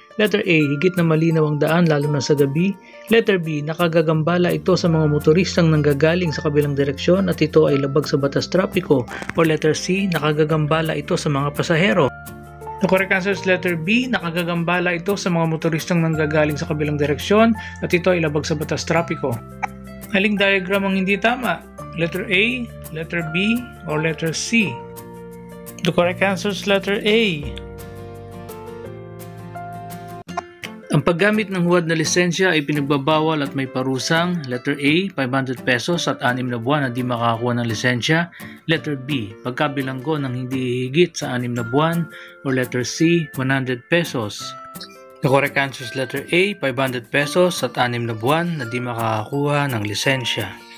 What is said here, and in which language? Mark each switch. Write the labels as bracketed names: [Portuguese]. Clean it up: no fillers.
[Filipino] Letter A, higit na malinaw ang daan lalo na sa gabi. Letter B, nakagagambala ito sa mga motoristang nanggagaling sa kabilang direksyon at ito ay labag sa batas trapiko. O letter C, nakagagambala ito sa mga pasahero. [English] The correct answer is letter B, [Filipino] nakagagambala ito sa mga motoristang nanggagaling sa kabilang direksyon at ito ay labag sa batas trapiko. Aling diagram ang hindi tama? [English] Letter A, letter B, or letter C? The correct answer is letter A. [Filipino] Ang paggamit ng huwad na lisensya ay pinagbabawal at may parusang. Letter A, 500 pesos at 6 na buwan na di makakakuha ng lisensya. Letter B, pagkabilanggo ng hindi higit sa 6 na buwan. Or letter C, 100 pesos. [English] The correct answer is letter A, [Filipino] 500 pesos at 6 na buwan na di makakakuha ng lisensya.